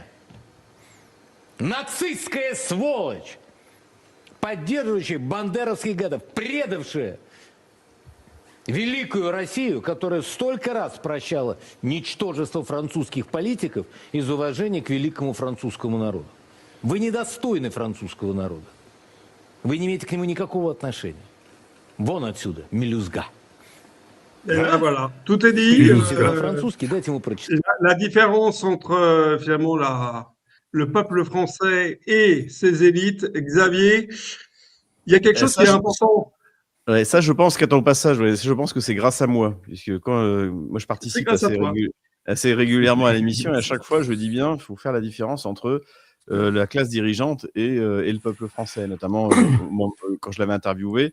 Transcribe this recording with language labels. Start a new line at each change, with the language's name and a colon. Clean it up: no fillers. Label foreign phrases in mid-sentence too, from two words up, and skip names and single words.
Russian: Нацистская сволочь, поддерживающая бандеровских гадов, предавшая великую Россию, которая столько раз прощала ничтожество французских политиков из уважения к великому французскому народу. Вы недостойны французского народа. Вы не имеете к нему никакого отношения. Вон отсюда, мелюзга.
French: Voilà, tout est dit. La différence entre finalement le peuple français et ses élites, Xavier, il y a quelque chose qui est important. Ouais, ça, je pense qu'à ton passage, je pense que c'est grâce à moi, puisque quand moi je participe assez régulièrement à l'émission, et à chaque fois je dis bien, il faut faire la différence entre la classe dirigeante et le peuple français, notamment quand je l'avais interviewé.